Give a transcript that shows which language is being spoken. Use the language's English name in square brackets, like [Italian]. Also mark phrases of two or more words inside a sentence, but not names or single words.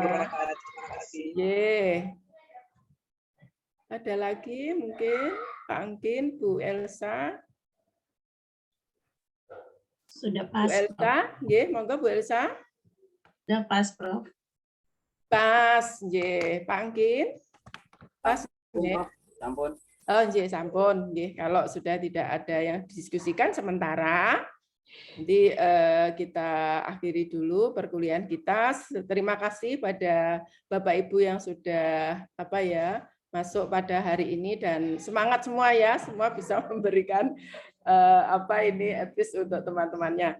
[Indonesian] Terima kasih. Ada lagi mungkin Pak Angkin, Bu Elsa. Sudah pas. Bu Elsa, monggo Bu Elsa. Sudah pas, Prof. Pas, Pak Angkin. Pas, Sampun. [Javanese] Oh, nggih, sampun. [Indonesian] Nggih, kalau sudah tidak ada yang didiskusikan sementara, nanti kita akhiri dulu perkuliahan kita. Terima kasih pada Bapak Ibu yang sudah masuk pada hari ini, dan semangat semua ya, semua bisa memberikan advice untuk teman-temannya.